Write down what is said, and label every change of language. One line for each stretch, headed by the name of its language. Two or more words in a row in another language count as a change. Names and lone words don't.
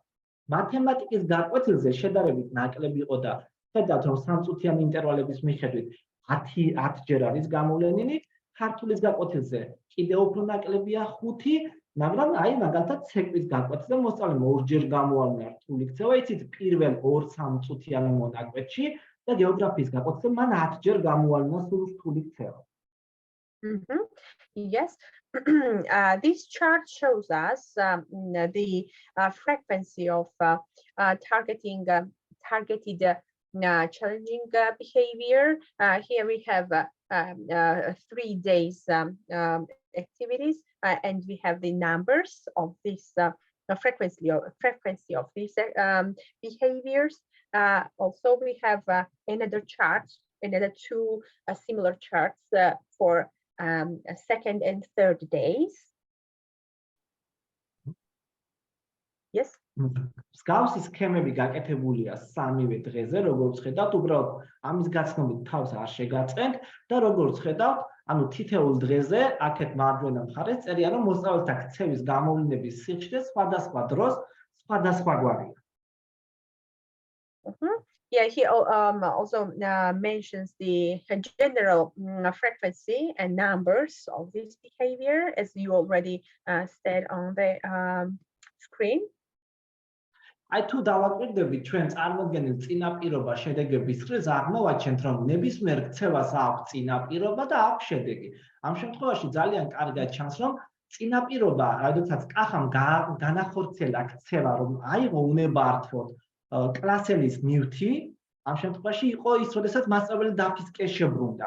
Georgian: მათემატიკის გაკვეთილზე შედარებით ნაკლები იყო და ხედავთ რომ 3 წუთიან ინტერვალების მიხედვით 10ჯერ არის გამოვლენილი, ქართულის გაკვეთილზე კიდევ უფრო ნაკლებია 5, მაგრამ აი მაგალითად ცეკვის გაკვეთილზე მოსწავლემ 2ჯერ გამოავლინა რთული ქცევა, იცით პირველ 2-3 წუთიან მონაკვეთში და გეოგრაფიის გაკვეთილზე მან 10ჯერ გამოავლინა სულ რთული ქცევა.
English: Yes, this chart shows us the frequency of targeted challenging behavior. Here we have 3 days activities, and we have the numbers of this frequency of these behaviors. Also, we have another chart, another 2 similar charts for second and third days. Yes.
Georgian: მსგავსი სქემები გაკეთებულია 3-ვე დღეზე, როგორც ხედავთ, უბრალოდ ამის გაცნობით თავს არ შეგაწყენთ და როგორც ხედავთ, ანუ თითოეულ დღეზე აქეთ მარჯვენა მხარეს წერია, რომ მოსწავლეთა ქცევის გამოვლენების სიხშირე სხვადასხვა დროს სხვადასხვაგვარია.
English: Yeah, he also mentions the general frequency and numbers of this behavior, as you already said on the screen.
Georgian: აი თუ დავაკვირდებით ჩვენ წარმოდგენილ წინაპირობა შედეგების ხრის აღმოვაჩენთ რომ ნებისმიერ ქცევას აქვს წინაპირობა და აქვს შედეგი. ამ შემთხვევაში ძალიან კარგად ჩანს რომ წინაპირობა, როდესაც კახამ განახორციელა ქცევა რომ აიღო უნებართოდ კლასელის ნივთი, ამ შემთხვევაში იყო ის, როდესაც მასწავლებელი დაფისკეს შებრუნდა.